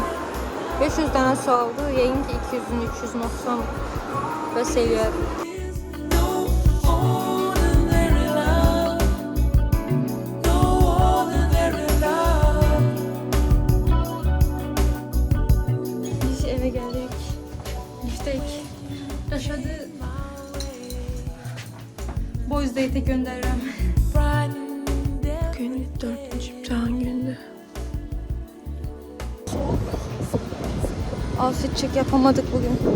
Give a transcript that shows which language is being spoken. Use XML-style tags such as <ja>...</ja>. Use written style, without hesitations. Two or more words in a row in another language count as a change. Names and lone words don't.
<az>500 dənə sualdı. Yəqin ki 200-ün 300-ün oxsam bəs eləyər.</az> <tr>Biz eve geldik. Giftek.</tr> <az>Rəşadı</az> <en>boys date'e</en> <az>göndərirəm.</az> <tr>Bugün 4. imtihan gündü.</tr> <en>Outfit check</en> <tr>yapamadık bugün.</tr>